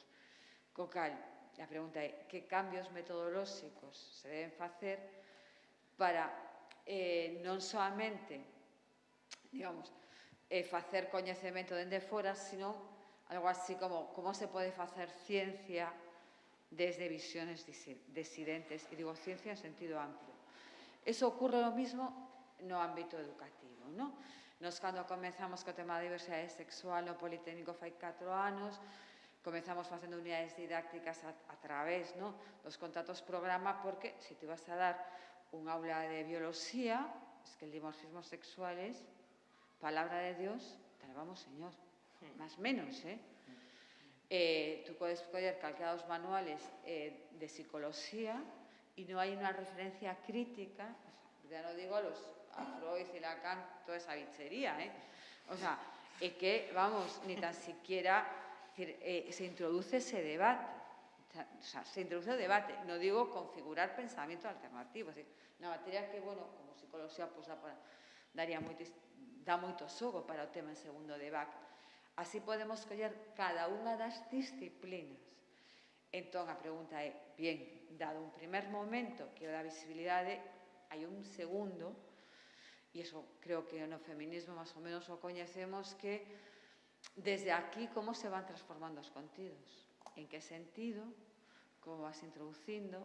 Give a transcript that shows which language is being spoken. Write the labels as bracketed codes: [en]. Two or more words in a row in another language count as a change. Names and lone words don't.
[gl] Co cal, a pregunta é, que cambios metodolóxicos se deben facer para non soamente, digamos, facer coñecemento dende fora, [es] sino algo así como [gl] se pode facer ciencia [es] desde visiones disidentes, [gl] e digo ciencia en sentido amplio. [es] Eso ocurre lo mismo no ámbito educativo, non? [gl] Nos, cando comenzamos co tema da diversidade sexual no Politécnico fai 4 anos, comezamos facendo unidades didácticas a través, no, dos contratos programa, [es] porque se te vas a dar un aula de biología, es que el dimorfismo sexuales, palabra de Dios, te la vamos, Señor, más menos, tú puedes coger calcados manuales de psicología y no hay una referencia crítica, ya no digo a Freud y Lacan, toda esa bichería, o sea, es que, vamos, ni tan siquiera se introduce ese debate, o sea, se introduce el debate, no digo configurar pensamiento alternativo, es decir, una materia que, bueno, como psicología, [gl] pues dá moito xogo para o tema en segundo de BAC. Así podemos coller cada unha das disciplinas. Entón, a pregunta é, [es] bien, dado un primer momento [gl] que o da visibilidade, hai un segundo, e iso creo que no feminismo máis ou menos o coñecemos, que desde aquí como se van transformando os contidos, en que sentido, como vas introducindo,